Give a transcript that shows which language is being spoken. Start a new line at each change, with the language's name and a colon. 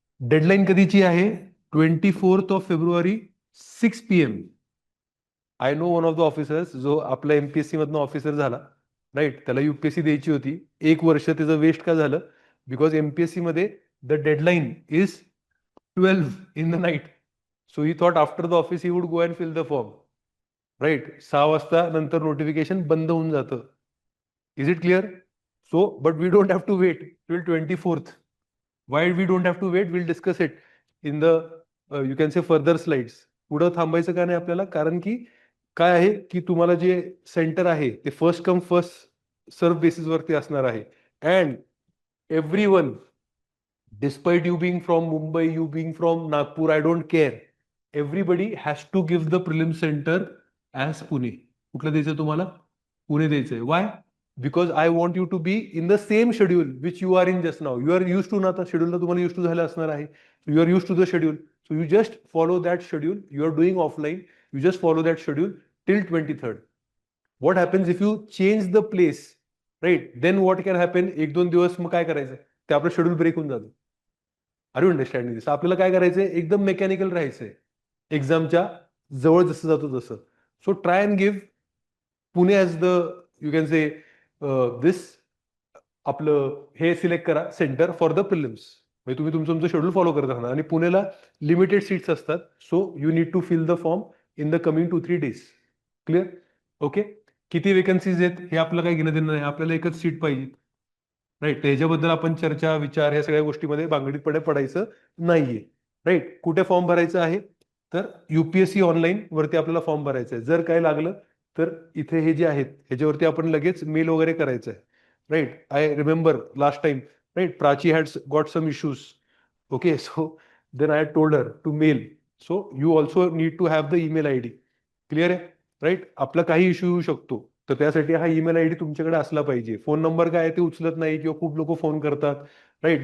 Marathi: Deadline कधीची आहे? 24th of February 6 PM.
English: I know one of the officers
Marathi: जो आपल्या एमपीएससी मधनं ऑफिसर झाला,
English: Right.
Marathi: त्याला युपीएससी द्यायची होती, 1 वर्ष त्याचं वेस्ट का झालं? बिकॉज एमपीएससी मध्ये
English: The deadline is 12 in the night. So he thought after the office he would go and fill the form. Right?
Marathi: 6 वाजता नंतर नोटिफिकेशन बंद होऊन जातं.
English: Is it clear? So, but we don't have to wait till 24th. Why we don't have to wait? We'll discuss it in the you can say further slides.
Marathi: पुढं थांबायचं का नाही आपल्याला? कारण की काय आहे की तुम्हाला जे सेंटर आहे ते फर्स्ट कम फर्स्ट सर्व बेसिसवरती असणार आहे.
English: And everyone, despite you being from Mumbai, you being from Nagpur, I don't care. Everybody has to give the prelim center as Pune.
Marathi: कुठलं द्यायचं तुम्हाला? पुणे द्यायचंय. Why?
English: Because I want you to be in the same schedule which you are in just now. You are used to
Marathi: ना, आता शेड्यूलला तुम्हाला used to झालं असणार आहे.
English: You are used to the schedule. So you just follow that schedule. You are doing offline. You just follow that schedule till 23rd. What happens if you change the place? Right? Then what can happen?
Marathi: 1-2 दिवस मग काय करायचं? ते आपलं schedule break होऊन जातं.
English: Are you understanding this?
Marathi: आपल्याला काय करायचंय? एकदम मेकॅनिकल राहायचंय एक्झामच्या जवळ जसं जातो तसं.
English: So try and give Pune as the you can say this.
Marathi: आपलं हे सिलेक्ट करा
English: Centre for the prelims.
Marathi: म्हणजे तुम्ही तुमचं शेड्यूल फॉलो करत राहणार. आणि पुण्याला लिमिटेड सीट्स असतात.
English: So you need to fill the form in the coming 2-3 days. Clear? Okay.
Marathi: किती वेकन्सीज आहेत हे आपल्याला काही घेणं देणं नाही. आपल्याला एकच सीट पाहिजे, राईट. ह्याच्याबद्दल आपण चर्चा विचार ह्या सगळ्या गोष्टीमध्ये भांगडीतपणे पडायचं नाहीये, राईट. कुठे फॉर्म भरायचा आहे? तर युपीएससी ऑनलाईन वरती आपल्याला फॉर्म भरायचा आहे. जर काय लागलं तर इथे हे जे आहेत ह्याच्यावरती आपण लगेच मेल वगैरे करायचं आहे, right.
English: I remember last time, right, Prachi had got some issues. Okay. So then I told her to mail. So you also need to have the email I D.
Marathi: Clear आहे, राईट. आपला काही issue येऊ शकतो, तर त्यासाठी हा email I D तुमच्याकडे असला पाहिजे. फोन नंबर काय आहे ते उचलत नाही किंवा खूप लोक फोन करतात, राईट.